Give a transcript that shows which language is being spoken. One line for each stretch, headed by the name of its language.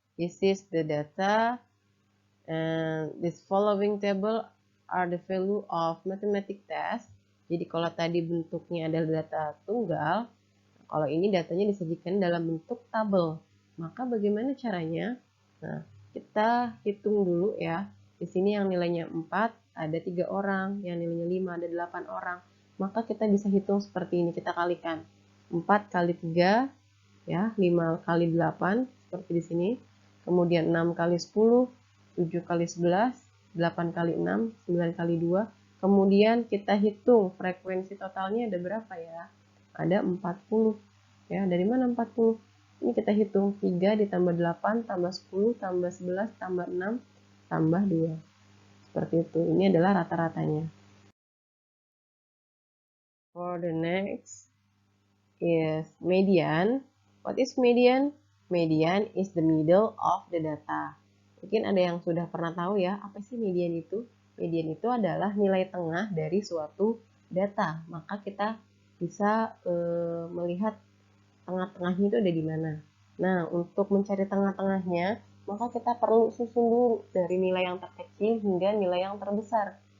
English: This is the data, and this following table are the value of mathematics test.
Indonesian: Jadi kalau tadi bentuknya adalah data tunggal, kalau ini datanya disajikan dalam bentuk tabel. Maka bagaimana caranya? Nah, kita hitung dulu ya. Di sini yang nilainya 4 ada 3 orang, yang nilainya 5 ada 8 orang. Maka kita bisa hitung seperti ini, kita kalikan. 4 kali 3 ya, 5 kali 8 seperti di sini. Kemudian 6 kali 10, 7 kali 11, 8 kali 6, 9 kali 2. Kemudian kita hitung frekuensi totalnya ada berapa ya? Ada 40. Ya, dari mana 40? Ini kita hitung 3 ditambah 8 tambah 10 tambah 11 tambah 6 tambah 2. Seperti itu. Ini adalah rata-ratanya.
English: For the next is median. What is median? Median is the middle of the data.
Indonesian: Mungkin ada yang sudah pernah tahu ya, apa sih median itu? Median itu adalah nilai tengah dari suatu data. Maka kita bisa melihat tengah-tengahnya itu ada di mana. Nah, untuk mencari tengah-tengahnya, maka kita perlu susun dulu dari nilai yang terkecil hingga nilai yang terbesar.